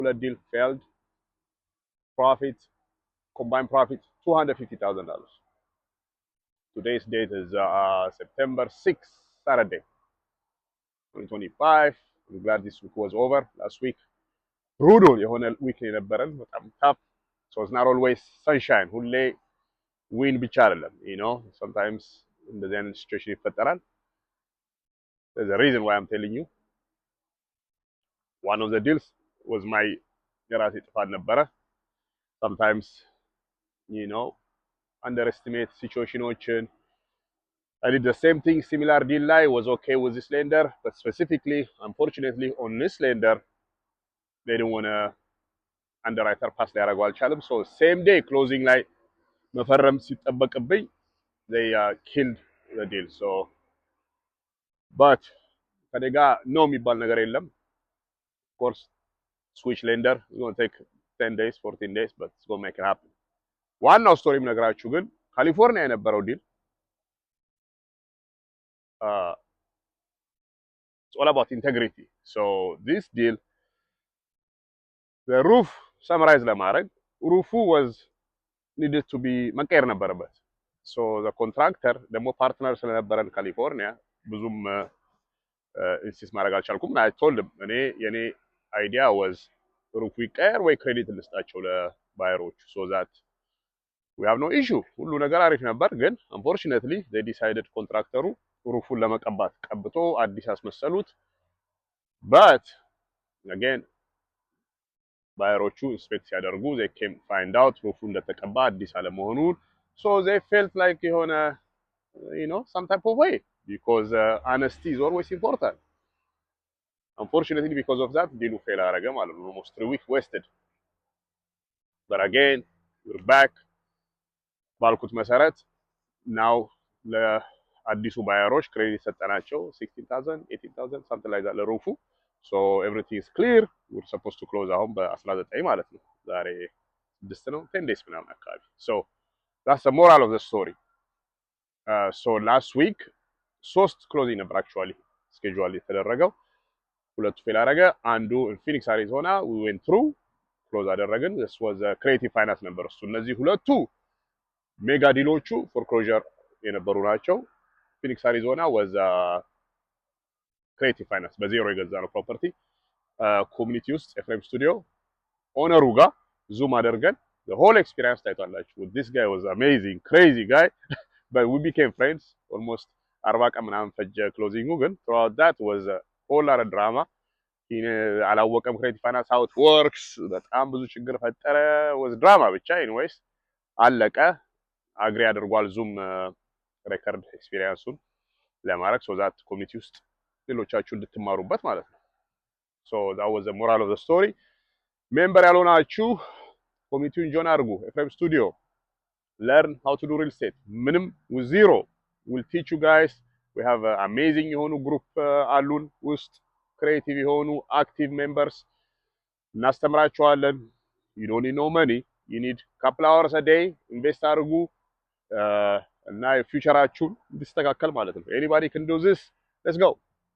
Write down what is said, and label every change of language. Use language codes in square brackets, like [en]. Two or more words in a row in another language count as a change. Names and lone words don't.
[en] deal failed. Profit, combined profit, $250,000. Today's date is September 6th, Saturday, 2025. I'm glad this week was over. Last week, brutal የሆነ week [am] የነበረን በጣም [en] tough. So it's not always sunshine. [am] ሁሌ win ብቻ አይደለም, sometimes እንደዚህ አይነት situation ይፈጠራል. [en] There's a reason why I'm telling you. One of the deals was my [am] የራሴ ጥፋት ነበረ. [en] Sometimes, underestimate situations. I did the same thing, similar deal line, was okay with this lender, but specifically, unfortunately, on this lender, they didn't want to underwriter pass [am] ሊያደርጉ አልቻለም. [en] So same day closing [am] ላይ መፈረም ሲጠበቅብኝ [en] they killed the deal. So but [am] ከኔ ጋር no የሚባል ነገር የለም. [en] Of course, switch lender, it's going to take 10 days, 14 days, but it's going to make it happen. [am] ዋናው ስቶሪ የምነግራችሁ ግን ካሊፎርኒያ የነበረው ዲል [en] it's all about integrity. So this deal, the roof, summarize ለማድረግ roof was needed to be [am] መቀየር ነበረበት. [en] So the contractor [am] ደግሞ ፓርትነር ስለነበረን ካሊፎርኒያ ብዙም ኢንሲስት ማድረግ አልቻልኩም. [en] I told him የኔ idea was roof [am] ይቀየር ወይ ክሬዲት ልስጣቸው ለባየሮቹ [en] so that we have no issue. [am] ሁሉ ነገር አሪፍ ነበር ግን [en] unfortunately they decided [am] ኮንትራክተሩ ሩፉን ለመቀባት ቀብቶ አዲስ አስመሰሉት. [en] but again [am] ባየሮቹ ኢንስፔክት ሲያደርጉ [en] they came find out [am] ሩፉ እንደተቀባ አዲስ አለመሆኑን. [en] so they felt like የሆነ some type of way because honesty is always important. Unfortunately because of that [am] ዲሉ ፌል አደረገ ማለት ነው. [en] almost 3 weeks wasted. but again we're back [am] ባልኩት መሰረት [en] now [am] ለአዲሱ ባየሮች ክሬዲት ሰጠናቸው [en] 16,000 18,000 something like that ለሩፉ. so everything is clear. we're supposed to close [am] አሁን በ19 ማለት ነው. ዛሬ 6 ነው 10 days ምናምን አካባቢ. [en] so that's the moral of the story. so last week 3 closing ነበር actually schedule የተደረገው. [am] ሁለቱ ፌል አደረገ. አንዱ ፊኒክስ አሪዞና we went through close አደረግን. [en] this was creative finance [am] ነበር እሱ. እነዚህ ሁለቱ ሜጋ ዲሎቹ ፎርክሎዥር የነበሩ ናቸው. ፊኒክስ አሪዞና [en] was creative finance [am] በዜሮ የገዛ ነው ፕሮፐርቲ. ኮሚኒቲ ውስጥ ኤፍሬም ስቱዲዮ ኦነሩ ጋር ዙም አደርገን [en] the whole experience [am] ታይቷላችሁ. [en] this guy was amazing, crazy guy. but we became friends. almost 40 [am] ቀን ምናምን ፈጀ ክሎዚንጉ. [en] ግን throughout that was a whole lot of drama. አላወቀም creative finance how it works. [am] በጣም ብዙ ችግር ፈጠረ. [en] was drama [am] ብቻ. anyways አለቀ. አግሪ አድርጓል [en] zoom record [am] ኤክስፒሪየንሱን ለማድረግ [en] so that [am] ኮሚኒቲ ውስጥ ሌሎቻችሁ እንድትማሩበት ማለት ነው. [en] so that was the moral of the story. [am] ሜምበር ያልሆናችሁ ኮሚኒቲውን ጆን አድርጉ. [en] ኤፍሬም ስቱዲዮ learn how to do real estate. ምንም with zero will teach you guys. we have amazing [am] የሆኑ ግሩፕ አሉን ውስጥ ክሬቲቭ የሆኑ [en] active members [am] እናስተምራችኋለን. [en] you don't need no money. you need couple hours a day. [am] ኢንቨስት አድርጉ እና ፊውቸራችሁን እንዲስተካከል ማለት ነው. [en] anybody can do this. let's go.